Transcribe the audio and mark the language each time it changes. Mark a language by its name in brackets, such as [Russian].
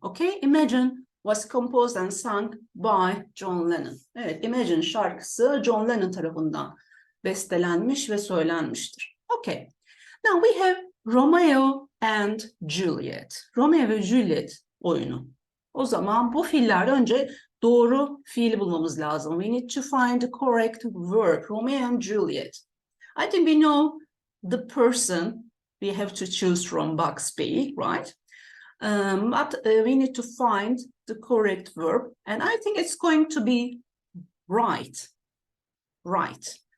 [English] Okay, Imagine was composed and sung by John Lennon. [Turkish] Evet, Imagine şarkısı John Lennon tarafından bestelenmiş ve söylenmiştir. [English] Okay, now we have Romeo and Juliet. [Turkish] Romeo ve Juliet oyunu. O zaman bu fiiller önce doğru fiili bulmamız lazım. [English] We need to find the correct verb. Romeo and Juliet. I think we know the person we have to choose from box B, right? But we need to find the correct verb. And I think it's going to be right. Right.